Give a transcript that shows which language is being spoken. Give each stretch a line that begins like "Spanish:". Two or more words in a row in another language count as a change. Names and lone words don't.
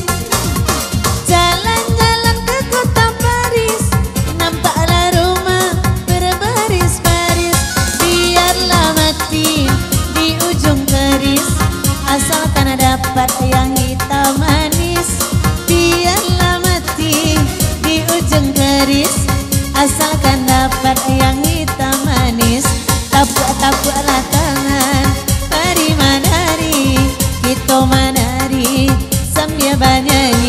Indonesian: Jalan-jalan ke kota Paris, nampaklah rumah berbaris-baris. Biarlah mati di ujung keris, asalkan dapat yang hitam manis. Biarlah mati di ujung keris, asalkan dapat yang hitam manis.
Minangkabau: Tapuk-tapuklah tangan, mari manari, kita manari sambil banyanyi.